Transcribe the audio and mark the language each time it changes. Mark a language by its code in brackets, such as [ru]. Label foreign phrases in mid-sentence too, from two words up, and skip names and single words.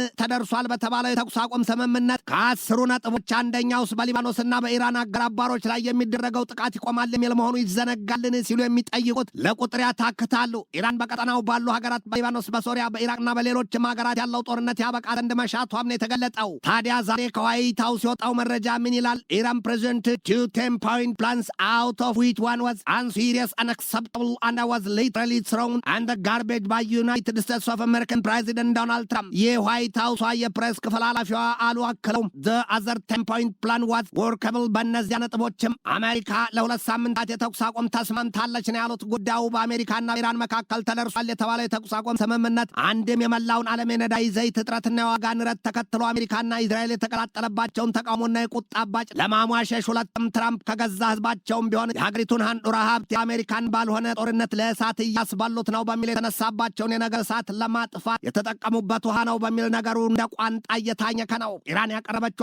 [am] ተደርሷል በተባለው የተኩስ አቁም ስምምነት ከ10 ነጥቦች አንደኛውስ በሊባኖስና በኢራን አጋር አባሮች ላይ የሚደረገው ጥቃት ይቆማል የሚል መሆኑ ይዘነጋልን ሲሉ የሚጠይቁት ለቁጥር ያታክታሉ። ኢራን በቀጠናው ባሉ ሀገራት በሊባኖስ፣ በሶሪያ፣ በኢራቅና በሌሎችም ሀገራት ያለው ጦርነት ያበቃ ዘንድ መሻቷም ነው የተገለጠው። ታዲያ ዛሬ ከዋይት ሃውስ የወጣው መረጃ ምን ይላል? [en] ኢራን ፕሬዘንት 2 10-point plans out of which one was unserious, unacceptable and was literally thrown and the garbage by United States of American President Donald Trump። [am] የዋይት ሃውስ የፕሬስ ክፍል ኃላፊዋ አሉ አክለው [en] the other 10-point plan was workable። [am] በእነዚያ ነጥቦችም አሜሪካ ለሁለት ሳምንታት የተኩስ አቁም ተስማምታለች ነው ያሉት። ጉዳዩ በአሜሪካና ኢራን መካከል ተደርሷል የተባለው የተኩስ አቁም ስምምነት አንድም የመላውን ዓለም የነዳጅ ዘይት እጥረትና የዋጋ ንረት ተከትሎ አሜሪካና እስራኤል የተቀላጠለባቸውን ተቃውሞና የቁጣ አባጭ ለማሟሸሽ ሁለቱም ትራምፕ ከገዛ ህዝባቸውም ቢሆን የሀገሪቱን አንጡራ ሀብት የአሜሪካን ባልሆነ ጦርነት ለእሳት እያስባሉት ነው በሚል የተነሳባቸውን የነገር እሳት ለማጥፋት የተጠቀሙበት ውሃ ነው በሚል ነገሩ እንደ ቋንጣ እየታኘከ ነው። ኢራን ያቀረበችው